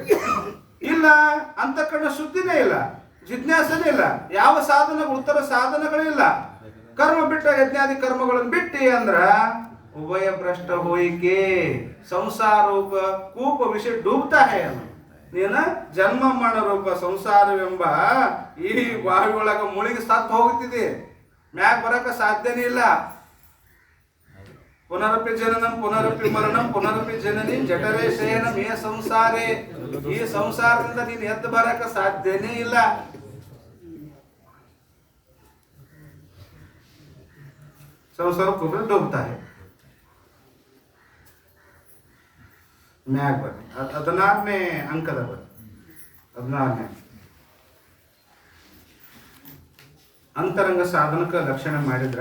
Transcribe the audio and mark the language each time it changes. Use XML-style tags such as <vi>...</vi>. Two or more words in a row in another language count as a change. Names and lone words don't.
<kn>ಇಲ್ಲ, ಅಂತಃಕರಣ ಶುದ್ಧಿನೇ ಇಲ್ಲ, ಜಿಜ್ಞಾಸನೇ ಇಲ್ಲ, ಯಾವ ಸಾಧನ ಉತ್ತರ ಸಾಧನಗಳಿಲ್ಲ, ಕರ್ಮ ಬಿಟ್ಟ ಯಜ್ಞಾದಿ ಕರ್ಮಗಳನ್ನು ಬಿಟ್ಟಿ ಅಂದ್ರ ಉಭಯ ಭ್ರಷ್ಟ</kn> <hi>होइके संसार रूप कूप विषय डूबता है.</hi> <kn>ನೀನ ಜನ್ಮ ಮರಣ ರೂಪ ಸಂಸಾರವೆಂಬ ಈ ಬಾವಿ ಒಳಗ ಮುಳುಗಿ ಸತ್ತು ಹೋಗುತ್ತಿದೆ, ಮ್ಯಾಗ ಬರಕ ಸಾಧ್ಯನೇ ಇಲ್ಲ.</kn> <sa>ಪುನರಪಿ ಜನನಂ ಪುನರಪಿ ಮರಣಂ ಪುನರಪಿ ಜನನಿ ಜಠರೇ ಶಯನಂ ಏ ಸಂಸಾರೇ.</sa> <kn>ಈ ಸಂಸಾರದಿಂದ ನೀನು ಎದ್ದು ಬರಕ ಸಾಧ್ಯನೇ ಇಲ್ಲ.</kn> <hi>संसार कूप डूबता है.</hi> <kn>ಮ್ಯಾಗ ಬರ್ರಿ 16ನೇ ಅಂಕದ ಬರ್ರಿ 16ನೇ ಅಂತರಂಗ ಸಾಧನಕ್ಕೆ ಲಕ್ಷಣ ಮಾಡಿದ್ರ.</kn>